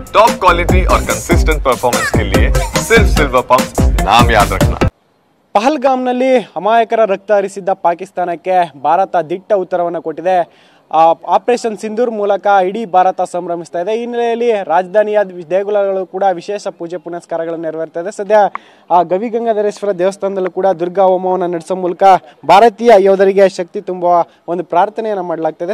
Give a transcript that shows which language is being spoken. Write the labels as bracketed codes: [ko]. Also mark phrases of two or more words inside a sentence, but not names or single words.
[en] top quality [hi] और [en] consistent performance [hi] के लिए सिर्फ सिल्वर पंप नाम याद रखना। [kn] ಪಹಲ್ಗಾಮ್ನಲ್ಲಿ ಅಮಾಯಕರ ರಕ್ತ ಹರಿಸಿದ್ದ ಪಾಕಿಸ್ತಾನಕ್ಕೆ ಭಾರತ ದಿಟ್ಟ ಉತ್ತರವನ್ನು ಕೊಟ್ಟಿದೆ. ಆಪರೇಷನ್ ಸಿಂಧೂರ್ ಮೂಲಕ ಇಡೀ ಭಾರತ ಸಂಭ್ರಮಿಸ್ತಾ ಇದೆ. ಈ ಹಿನ್ನೆಲೆಯಲ್ಲಿ ರಾಜಧಾನಿಯ ದೇಗುಲಗಳು ಕೂಡ ವಿಶೇಷ ಪೂಜೆ ಪುನಸ್ಕಾರಗಳನ್ನು ನೆರವೇರ್ತಾ ಇದೆ. ಸದ್ಯ ಗವಿಗಂಗಾಧರೇಶ್ವರ ದೇವಸ್ಥಾನದಲ್ಲೂ ಕೂಡ ದುರ್ಗಾ ಹೋಮವನ್ನು ನಡೆಸೋ ಮೂಲಕ ಭಾರತೀಯ ಯೋಧರಿಗೆ ಶಕ್ತಿ ತುಂಬುವ ಒಂದು ಪ್ರಾರ್ಥನೆಯನ್ನು ಮಾಡಲಾಗ್ತದೆ.